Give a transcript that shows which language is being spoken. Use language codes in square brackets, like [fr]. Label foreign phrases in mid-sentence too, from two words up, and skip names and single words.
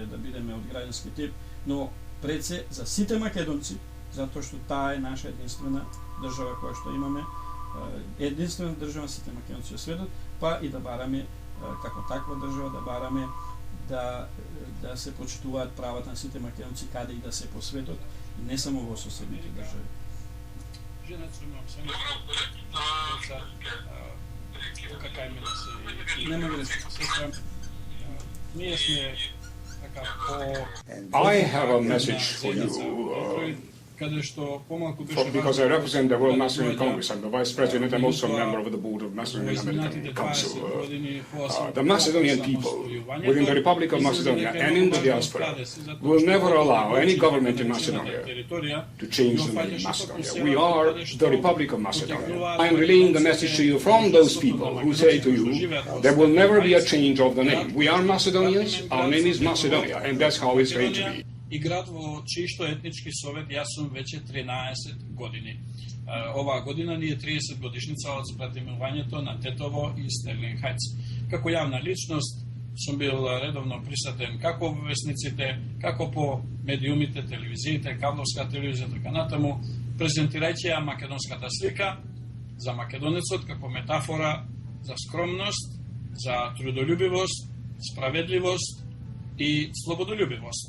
[mk] да бидеме од граѓански тип, но пред се за сите македонци, затоа што таа е наша единствена држава која што имаме, единствена држава сите македонци во светот, па и да бараме како таква држава, да бараме да се почитуваат правата на сите македонци каде и да се по светот, и не само во соседните држави. Нема грешка. [en] I have a message for you, because I represent the World Macedonian Congress. I'm the Vice President. I'm also a member of the Board of Macedonian American Council. The Macedonian people, within the Republic of Macedonia and in the diaspora, will never allow any government in Macedonia to change the name Macedonia. We are the Republic of Macedonia. I'm relaying the message to you from those people who say to you, there will never be a change of the name. We are Macedonians, our name is Macedonia, and that's how it's going to be. [mk] И град во чијшто етнички совет јас сум веќе 13 години. Оваа година ни е 30 годишница од спратимувањето на Тетово и Стерлинг Хајтс. Како јавна личност сум бил редовно присутен како во весниците, како по медиумите, телевизиите, кабловска телевизија, така натаму, презентирајќи ја македонската слика за македонецот како метафора за скромност, за трудолюбивост, справедливост и слободолюбивост.